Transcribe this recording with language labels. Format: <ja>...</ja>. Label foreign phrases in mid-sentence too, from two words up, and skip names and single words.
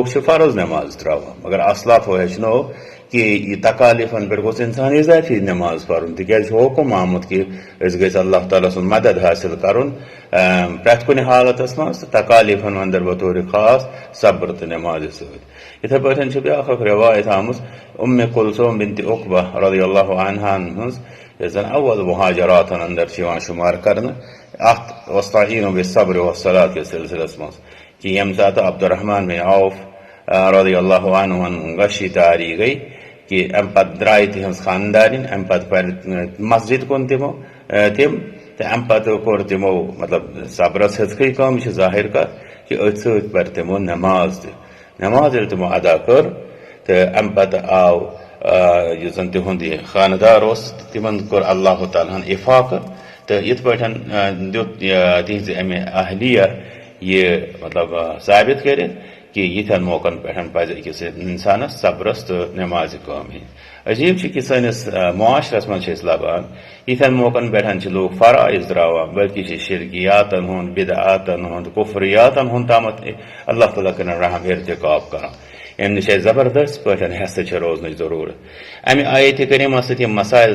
<ks>چھِ فرض نٮ۪ماز ترٛاوان مگر اصلافو ہیٚچھنو کہ یہ تکالیفن پہ گوٚژھ انسان اضافی نماز پرُن تِکیٛازِ چھُ حُکم آمُت کہ أسۍ گٔژھۍ اللہ تعالیٰ سُنٛد مدد حٲصِل کرُن پرٛٮ۪تھ کُنہِ حالتس منٛز تہٕ تکالیفن انٛدر بطور خاص صبر تہٕ نٮ۪مازِ سۭتۍ یِتھے پٲٹھۍ چھِ بیٛاکھ اکھ رِوایت آمٕژ کلثوم بنت عقبہ</ks> <ar>رضی اللہ عنہن</ar> <ks>ہٕنٛز یۄس زن اول مہاجراتن انٛدر چھِ یِوان شُمار کرنہٕ اتھ</ks> <ar>واستعینوا بالصبر والصلاۃ</ar> <ks>کِس سلسلس منٛز کہ ییٚمہِ ساتہٕ عبدالرحمان بن عوف</ks> <ar>رضی اللہ عنہن</ar> <ks>غشی تاری گئی کہ ام پتہٕ درٛاے تِہنٛز خانٛدارِنۍ ام پتہٕ پرِ مسجد کُن تم تہٕ ام پتہٕ کوٚر تِمو مطلب صبرس ہیٚژکھٕے کٲم یہِ چھِ ظٲہِر کتھ کہ أتھۍ سۭتۍ پرِ تِمو نٮ۪ماز تہِ نٮ۪ماز ییٚلہِ تِمو ادا کٔر تہٕ ام پتہٕ آو یُس زن تِہُنٛد یہِ خانہٕ اوس تِمن کوٚر اللہ تعالیٰ ہن افاقہٕ تہٕ یِتھ پٲٹھۍ دیُت تِہنٛزِ امہِ اہلیہ یہِ مطلب ثابت کٔرِتھ کہ یِتھٮ۪ن موقعن پٮ۪ٹھ پزِ أکِس انسانس صبرس تہٕ نٮ۪مازِ کٲم ہِنٛدۍ عجیٖب چھُ کہ سٲنِس معاشرس منٛز چھِ أسۍ لبان یِتھٮ۪ن موقعن پٮ۪ٹھ چھِ لوٗکھ فرٲیض ترٛاوان بلکہ چھِ شرکیاتن ہُنٛد بدعاتن ہُنٛد کفریاتن ہُنٛد تامتھ اللہ تعالیٰ کٔرِنۍ رحم ارتکاب کران امہِ نِش اَسہِ زبردست پٲٹھۍ ہٮ۪سہٕ چھِ روزنٕچ ضروٗرت امہِ آیتہِ کریٖمہ سۭتۍ یِم مسایل</ks>